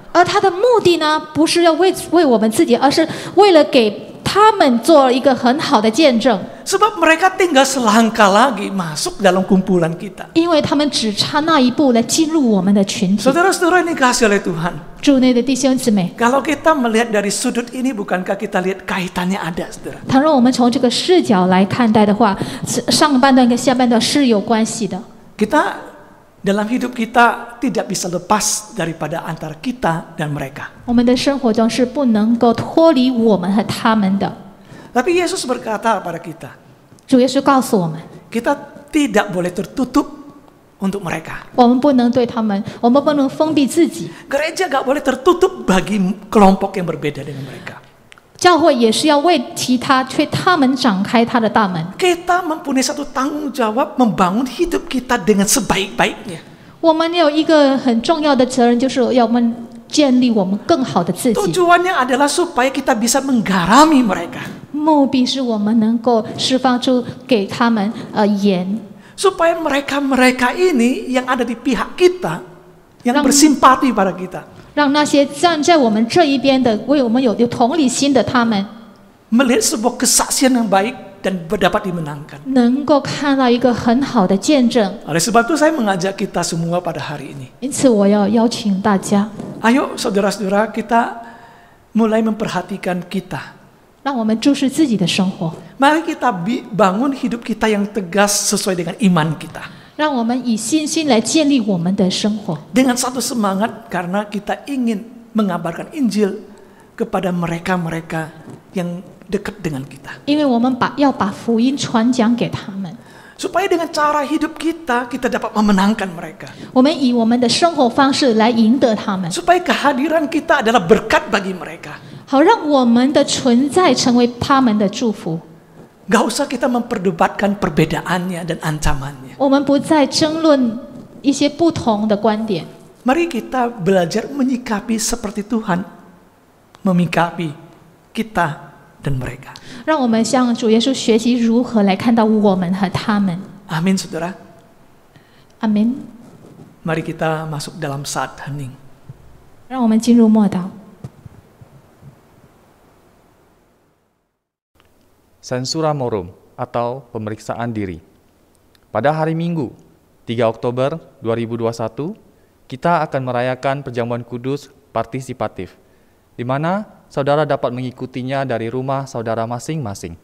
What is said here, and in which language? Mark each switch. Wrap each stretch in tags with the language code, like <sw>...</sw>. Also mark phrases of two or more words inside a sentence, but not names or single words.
<zh>而他的目的呢，不是要为我们自己，而是为了给他们做一个很好的见证。</zh> <id>Sebab mereka tinggal selangkah lagi masuk dalam kumpulan kita.</id> <zh>因为他们只差那一步来进入我们的群体。</zh> <id>Saudara-saudara ini kasih oleh Tuhan.</id> <zh>主内的弟兄姊妹，</zh> <id>Kalau kita melihat dari sudut ini, bukankah kita lihat kaitannya ada, saudara?</id> <zh>倘若我们从这个视角来看待的话，上半段跟下半段是有关系的。</zh> <id>Kita dalam hidup kita tidak bisa lepas daripada antara kita dan mereka.</id> <zh>我们的生活中是不能够脱离我们和他们的。</zh> <id>Tapi Yesus berkata kepada kita,</id> <zh>主耶稣告诉我们，</zh> <id>kita tidak boleh tertutup untuk mereka.</id> <zh>我们不能对他们，我们不能封闭自己。</zh> <id>Gereja gak boleh tertutup bagi kelompok yang berbeda dengan mereka.</id> <zh>教会也是要为他们展开他的大门。</zh> <id>Kita mempunyai satu tanggung jawab membangun hidup kita dengan sebaik-baiknya.</id> <zh>我们有一个很重要的责任，就是要我们建立我们更好的自己。</zh> <id>Tujuannya adalah supaya kita bisa menggarami mereka.</id> <zh>目的是我们能够释放出给他们盐，</zh> <id>Supaya mereka ini yang ada di pihak kita, yang bersimpati pada kita,</id> <zh>让那些站在我们这一边的，为我们有同理心的他们，</zh> <id>melihat sebuah kesaksian yang baik dan dapat dimenangkan.</id> <zh>能够看到一个很好的见证。</zh> <id>Oleh sebab itu saya mengajak kita semua pada hari ini.</id> <zh>因此，我要邀请大家，</zh> <id>Ayo saudara-saudara, kita mulai memperhatikan kita.</id> <zh>让我们注视自己的生活，</zh> <id>Mari kita bangun hidup kita yang tegas sesuai dengan iman kita.</id> <zh>让我们以信心来建立我们的生活，</zh> <id>Dengan satu semangat karena kita ingin mengabarkan Injil kepada mereka-mereka yang dekat dengan kita.</id> <zh>因为我们要把福音传讲给他们。</zh> <id>Supaya dengan cara hidup kita dapat memenangkan mereka.</id> <zh>我们以我们的生活方式来赢得他们，</zh> <id>Supaya kehadiran kita adalah berkat bagi mereka.</id> <zh>好让我们的存在成为他们的祝福。</zh> <id>Gak usah kita memperdebatkan perbedaannya dan ancamannya.</id> <zh>我们不再争论一些不同的观点，</zh> <id>Mari kita belajar menyikapi seperti Tuhan memikapi kita dan mereka.</id> <zh>让我们向主耶稣学习如何来看到我们和他们。</zh> <id>Amin, saudara.</id> <zh>阿门。</zh> <id>Mari kita masuk dalam saat hening.</id> <zh>让我们进入默祷。</zh> <la>Sensura Morum</la> <id>atau pemeriksaan diri. Pada hari Minggu, 3 Oktober 2021, kita akan merayakan perjamuan kudus partisipatif, di mana saudara dapat mengikutinya dari rumah saudara masing-masing.</id>